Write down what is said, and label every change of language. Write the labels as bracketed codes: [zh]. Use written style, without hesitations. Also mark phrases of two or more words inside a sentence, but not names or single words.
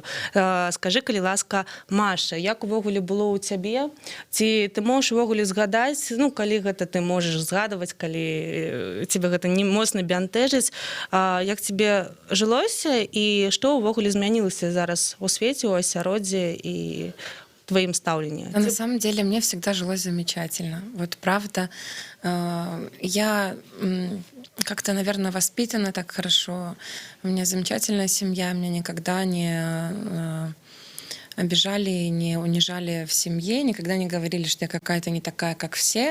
[be] Скажы, калі ласка, Маша, як увогуле было ў цябе? Ці ты можаш увогуле згадаць, ну, калі гэта ты можаш згадваць, калі цябе гэта не моцна бянтэжыць, як цябе жылося і што увогуле змянілася зараз у свеце, у асяроддзі і [ru] твоим ставлении? На самом деле мне всегда жилось замечательно. Вот правда, я как-то, наверное, воспитана так хорошо. У меня замечательная семья, меня никогда не обижали, не унижали в семье, никогда не говорили, что я какая-то не такая, как все.